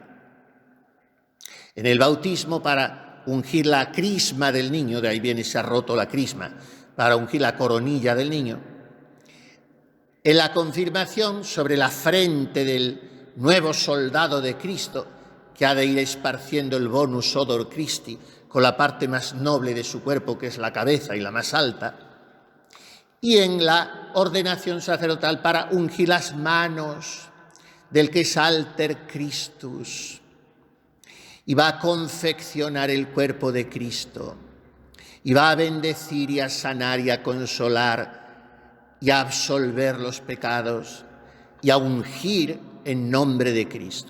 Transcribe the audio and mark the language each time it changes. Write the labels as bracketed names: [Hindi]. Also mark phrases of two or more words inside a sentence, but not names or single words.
[Spanish] En el bautismo, para ungir la crisma del niño, de ahí viene se ha roto la crisma, para ungir la coronilla del niño. En la confirmación, sobre la frente del nuevo soldado de Cristo, que ha de ir esparciendo el [Latin] bonus odor Christi, [Spanish] con la parte más noble de su cuerpo, que es la cabeza y la más alta. Y en la ordenación sacerdotal, para ungir las manos del que es [Latin] alter Christus, [Spanish] y va a confeccionar el cuerpo de Cristo, y va a bendecir y a sanar y a consolar y a absolver los pecados y a ungir en nombre de Cristo.